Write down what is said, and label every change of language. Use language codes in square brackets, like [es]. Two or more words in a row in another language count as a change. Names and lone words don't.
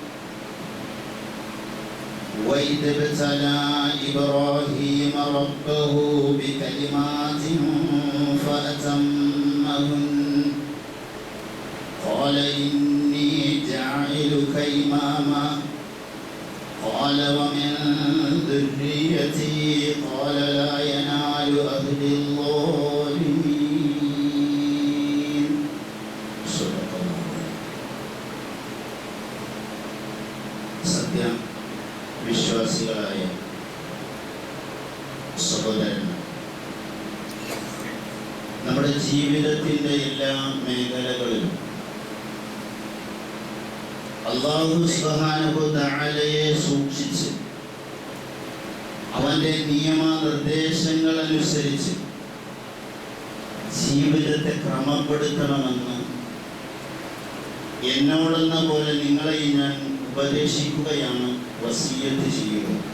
[ar] وإذ ابتلى إبراهيم ربه بكلمات فأتمهن قال إني جاعلك إماما قال ومن ذريتي قال لا ينال أهل الظالمين. صدق الله. [ml] സത്യ വിശ്വാസികളായ സഹോദരന്മാർ, നമ്മുടെ ജീവിതത്തിൻ്റെ എല്ലാ മേഖലകളിലും [ar] الله سبحانه وتعالى [ml] സൂക്ഷിച്ച് അവൻ്റെ നിയമനിർദ്ദേശങ്ങൾ അനുസരിച്ച് ജീവിതത്തെ ക്രമപ്പെടുത്തണമെന്ന് എന്നോടെന്ന പോലെ നിങ്ങളെ ഞാൻ ഉപദേശിക്കുകയാണ്, വസിയ്യത്ത് ചെയ്യുക.